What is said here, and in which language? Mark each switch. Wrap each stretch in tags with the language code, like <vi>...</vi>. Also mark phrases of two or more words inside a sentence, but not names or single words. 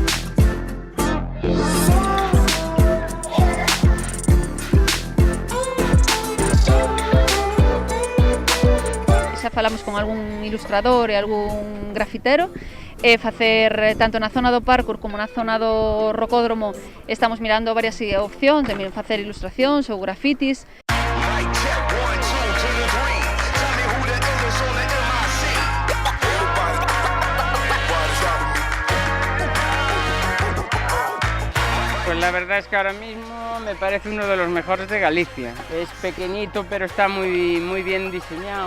<gl>Xa falamos con algún ilustrador e algún grafitero, e facer tanto na zona do parkour como na zona do rocódromo. Estamos mirando varias opcións de facer ilustracións ou grafitis.</gl> <es>Pues la verdad es que ahora mismo me parece uno de los mejores de Galicia. Es pequeñito, pero está muy bien diseñado.</es>